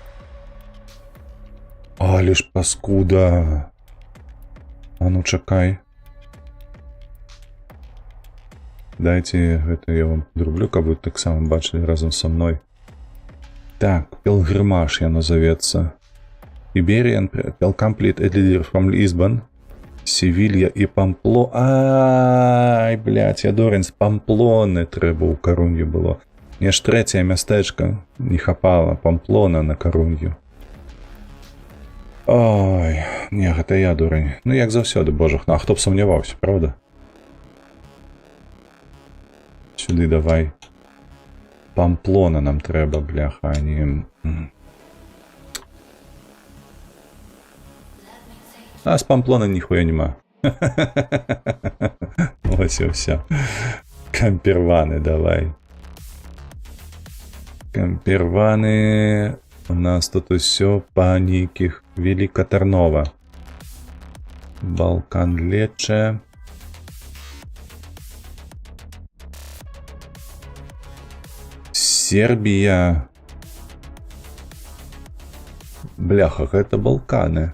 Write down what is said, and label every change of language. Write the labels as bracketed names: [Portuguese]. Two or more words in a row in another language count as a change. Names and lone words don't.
[Belarusian] Але ж паскуда. А ну чакай. Дайце гэта я вам зроблю, каб вы таксама бачылі разам са мной. Так, пілгрымаж яно завецца. [English] Iberian Complete Leader from Lisbon. [Belarusian] Севілья і Пампло. Ай, блядь, я дурень, з Памплоны трэба ў Карунью было. Мне ж трэцяе мястэчка не хапала. Памплона на Карунью. Ой, не, гэта я дурень. Ну, як заўсёды, божах. Ну, а хто б сумняваўся, правда? Сюды давай. Памплона нам трэба, бляха, а не... А з Памплона ніхуя нема. [Ukrainian] Ось і все. [Belarusian] Камперваны давай. Камперваны... У нас тут усё па нейкіх Великотарнова. Балкан Лече. Сербія. Бляха, гэта Балканы.